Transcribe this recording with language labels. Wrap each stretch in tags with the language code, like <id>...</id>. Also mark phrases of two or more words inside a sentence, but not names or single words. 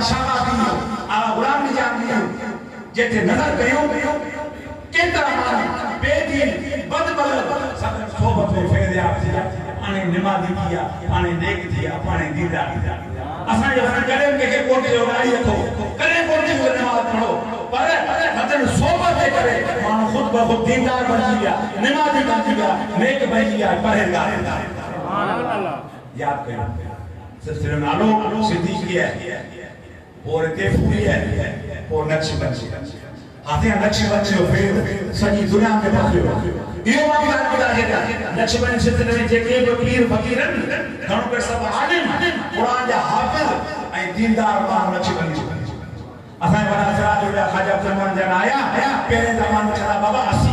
<sd>शाह मीर आला गुलाम जान मीर जेके नज़र कयो केतिरा माण्हू बेदीन बदबल सोबत में फेरिया पाणे निमाज़ी थी विया पाणे नेक थी विया पाणे दीदार थी विया असांजो कॾहिं कंहिंखे कोठे जो ॻाल्हि रखो कॾहिं कोठे जो निमाज़ पढ़ो पर मतिलबु सोबत जे करे माण्हू ख़ुदि ब ख़ुदि दीदार बणिजी विया निमाज़ी बणिजी विया नेक बणिजी विया परहेज़गार यादि कयो सिलसिलो नालो सिद्दीक़ी आहे और तैफूरी है और नक्शबंदी हाथे नक्शबंदी जो फेर सॼी दुनिया में पहुंचो इहो मां ॿुधाए छॾियां नक्शबंदी सिलसिले में जेके बि पीर फ़क़ीर आहिनि घणो करे सभु आलिम क़ुर जा हाफ़िज़ ऐं दीनदार माण्हू नक्शबंदी असांजे वॾा सिराज हुआ ख़ाजा अब्दुर्रहमान जन आया पहिरें ज़माने में चवंदा बाबा असीं</sd>